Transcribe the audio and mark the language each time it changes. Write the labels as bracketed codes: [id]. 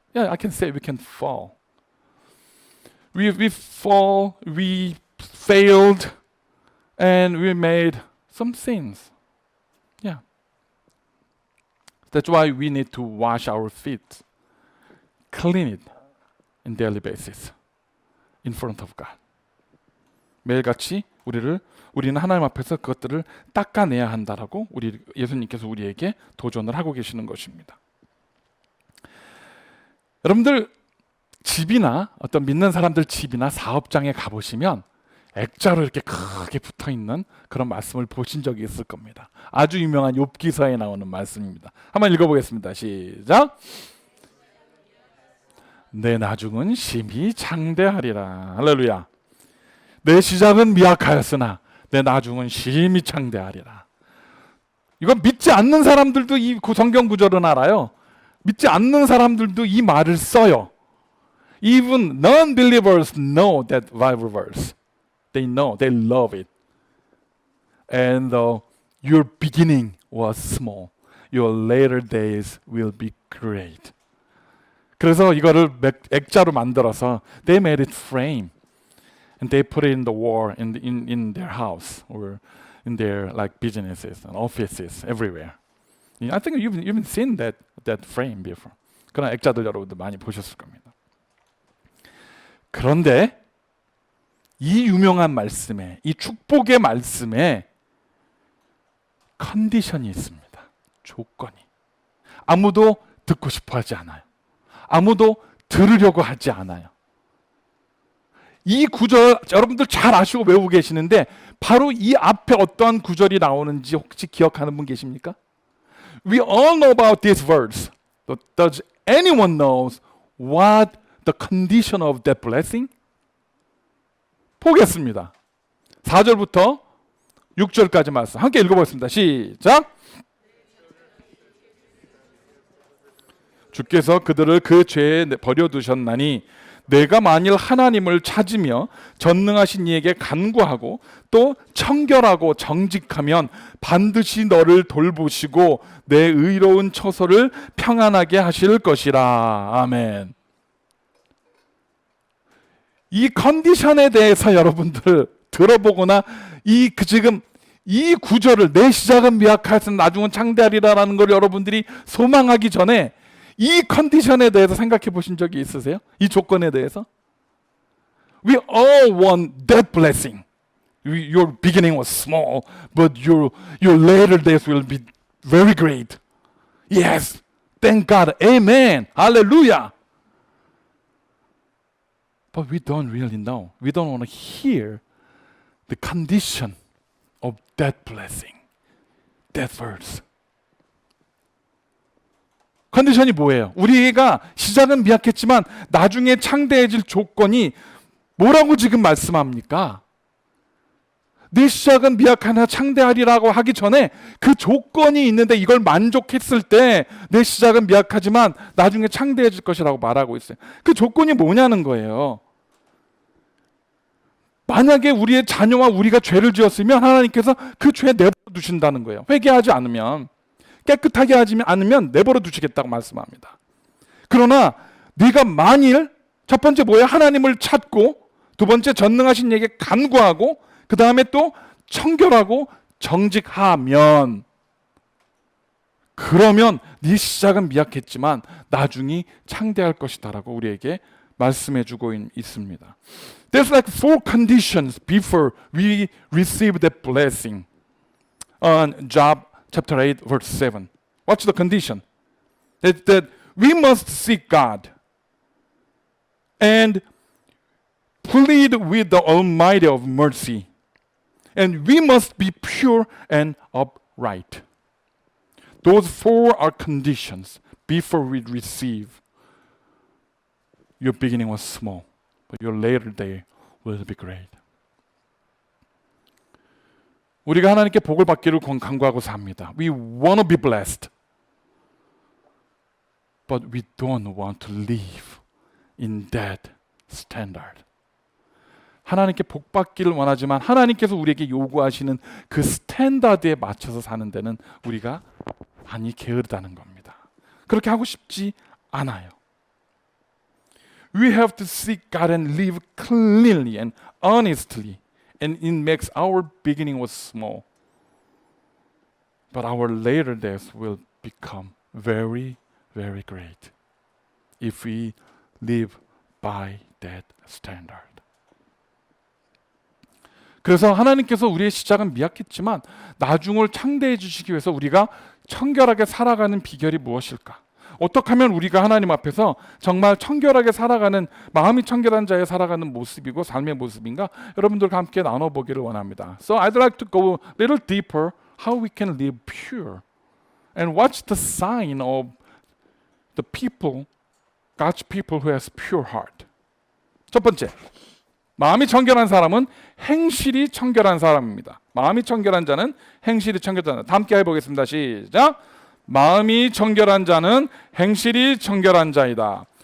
[en] Yeah, I can say we can fall. We fall, we failed, and we made some sins. Yeah. That's why we need to wash our feet, clean it on daily basis in front of God. [ko] 매일같이 우리는 하나님 앞에서 그것들을 닦아내야 한다라고 예수님께서 우리에게 도전을 하고 계시는 것입니다. 여러분들 집이나 어떤 믿는 사람들 집이나 사업장에 가보시면 액자로 이렇게 크게 붙어있는 그런 말씀을 보신 적이 있을 겁니다. 아주 유명한 욥기서에 나오는 말씀입니다. 한번 읽어보겠습니다. 시작. 내 나중은 심히 장대하리라. 할렐루야. 내 시작은 미약하였으나 내 나중은 심히 장대하리라. 이건 믿지 않는 사람들도 이 성경 구절은 알아요. 믿지 않는 사람들도 이 말을 써요. [en] Even non-believers know that Bible verse. They know, they love it. And though your beginning was small, your later days will be great. [ko] 그래서 이거를 액자로 만들어서 [en] they made it frame. And they put it in the wall in their house or in their like businesses and offices everywhere. I think you've seen that frame before. [ko] 그런 액자들 여러분들 많이 보셨을 겁니다. 그런데 이 유명한 말씀에, 이 축복의 말씀에 컨디션이 있습니다. 조건이. 아무도 듣고 싶어 하지 않아요. 아무도 들으려고 하지 않아요. 이 구절 여러분들 잘 아시고 외우고 계시는데 바로 이 앞에 어떠한 구절이 나오는지 혹시 기억하는 분 계십니까? [en] We all know about this verse. But does anyone knows what the condition of that blessing? [ko] 보겠습니다. 4절부터 6절까지 말씀 함께 읽어보겠습니다. 시작. 주께서 그들을 그 죄에 버려두셨나니 내가 만일 하나님을 찾으며 전능하신 이에게 간구하고 또 청결하고 정직하면 반드시 너를 돌보시고 내 의로운 처소를 평안하게 하실 것이라. 아멘. 이 컨디션에 대해서 여러분들 들어보거나 지금 이 구절을 내 시작은 미약하여서 나중은 창대하리라라는 걸 여러분들이 소망하기 전에 이 컨디션에 대해서 생각해 보신 적이 있으세요? 이 조건에 대해서? [en] We all want that blessing. Your beginning was small, but your later days will be very great. Yes, thank God. Amen. Hallelujah. But we don't really know. We don't want to hear the condition of that blessing, that verse. [ko] 컨디션이 뭐예요? 우리가 시작은 미약했지만 나중에 창대해질 조건이 뭐라고 지금 말씀합니까? 내 시작은 미약하나 창대하리라고 하기 전에 그 조건이 있는데 이걸 만족했을 때 내 시작은 미약하지만 나중에 창대해질 것이라고 말하고 있어요. 그 조건이 뭐냐는 거예요. 만약에 우리의 자녀와 우리가 죄를 지었으면 하나님께서 그 죄 내버려 두신다는 거예요. 회개하지 않으면. 깨끗하게 하지 않으면 내버려 두시겠다고 말씀합니다. 그러나 네가 만일 첫 번째 뭐예요? 하나님을 찾고, 두 번째 전능하신 이에게 간구하고, 그 다음에 또 청결하고 정직하면, 그러면 네 시작은 미약했지만 나중이 창대할 것이다라고 우리에게 말씀해주고 있습니다. [en] There's like 4 conditions before we receive that blessing. On Job chapter 8 verse 7. What's the condition? That we must seek God and plead with the Almighty of mercy. And we must be pure and upright. Those 4 are conditions before we receive. Your beginning was small, but your later day will be great. [ko] 우리가 하나님께 복을 받기를 간구하고 삽니다. [en] We want to be blessed. But we don't want to live in that standard. [ko] 하나님께 복 받기를 원하지만 하나님께서 우리에게 요구하시는 그 스탠다드에 맞춰서 사는 데는 우리가 많이 게으르다는 겁니다. 그렇게 하고 싶지 않아요. [en] We have to seek God and live cleanly and honestly. And it makes our beginning was small. But our later days will become very, very great if we live by that standard. [ko] 그래서 하나님께서 우리의 시작은 미약했지만 나중을 창대해 주시기 위해서 우리가 청결하게 살아가는 비결이 무엇일까? 어떻게 하면 우리가 하나님 앞에서 정말 청결하게 살아가는, 마음이 청결한 자의 살아가는 모습이고 삶의 모습인가? 여러분들과 함께 나눠보기를 원합니다. [en] So I'd like to go a little deeper how we can live pure and what's the sign of the people, God's people who has pure heart. [ko] 첫 번째, 마음이 청결한 사람은 행실이 청결한 사람입니다. 마음이 청결한 자는 행실이 청결한 자. 다 함께 해보겠습니다. 시작. 마음이 청결한 자는 행실이 청결한 자이다.